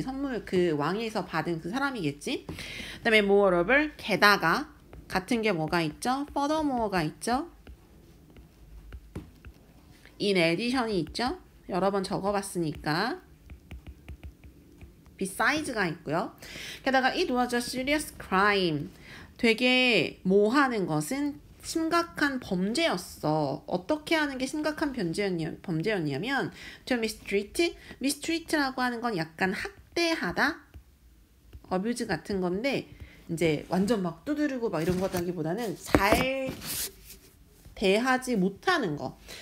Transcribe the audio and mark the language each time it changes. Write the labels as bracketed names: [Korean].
[Korean] 선물, 그 왕에서 받은 그 사람이겠지. 그 다음에 [English] moreover, [Korean] 게다가 같은 게 뭐가 있죠? furthermore가 있죠. in addition이 있죠. 여러 번 적어봤으니까. besides가 있고요. 게다가 [English] it was a serious crime. [Korean] 되게 하는 것은 심각한 범죄였어. 어떻게 하는 게 심각한 범죄였냐면 [English] to mistreat [Korean] 라고 하는 건 약간 학대하다, [English] abuse [Korean] 같은 건데 이제 완전 막 두드리고 막 이런 거다기보다는 잘 대하지 못하는 거.